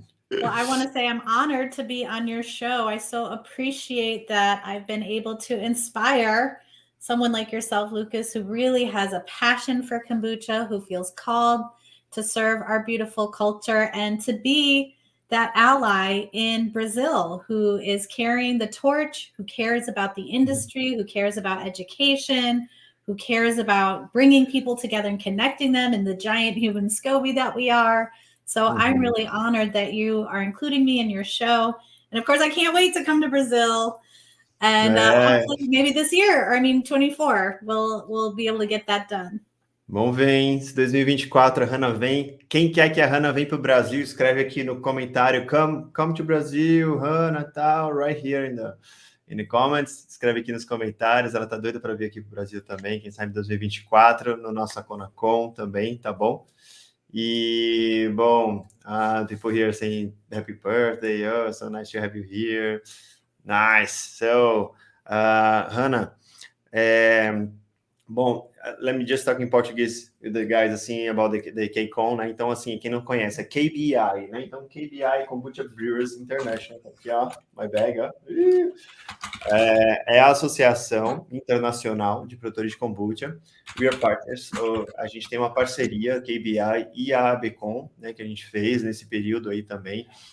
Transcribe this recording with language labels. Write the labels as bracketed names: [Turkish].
[English] Well, I want to say I'm honored to be on your show. I so appreciate that I've been able to inspire someone like yourself, Lucas, who really has a passion for kombucha, who feels called to serve our beautiful culture and to be that ally in Brazil who is carrying the torch, who cares about the industry, who cares about education, who cares about bringing people together and connecting them in the giant human SCOBY that we are. So I'm really honored that you are including me in your show. And of course, I can't wait to come to Brazil. And hopefully maybe this year, or I mean 24, we'll be able to get that done. [Portuguese] Vamos ver, hein? 2024 a Hannah vem. Quem quer que a Hannah venha para o Brasil, escreve aqui no comentário. [English] Come to Brazil, Hannah, tal, right here in the comments. [Portuguese] Escreve aqui nos comentários. Ela tá doida para vir aqui para o Brasil também. Quem sabe 2024 no nosso Conacom também, tá bom? E bom, [English] people here saying happy birthday. Oh, so nice to have you here. Nice. So, Hannah, [Portuguese] bom, [English] let me just talk in Portuguese with the guys, [Portuguese] assim, [English] about the KCOM, né? [Portuguese] Então, assim, quem não conhece, é KBI, né? Então, KBI, Kombucha Brewers International, tá aqui, ó, [English] my bag, [Portuguese] ó. É a Associação Internacional de Produtores de Kombucha. [English] We are partners, so, [Portuguese] a gente tem uma parceria, KBI e a ABCOM, né, que a gente fez nesse período aí também.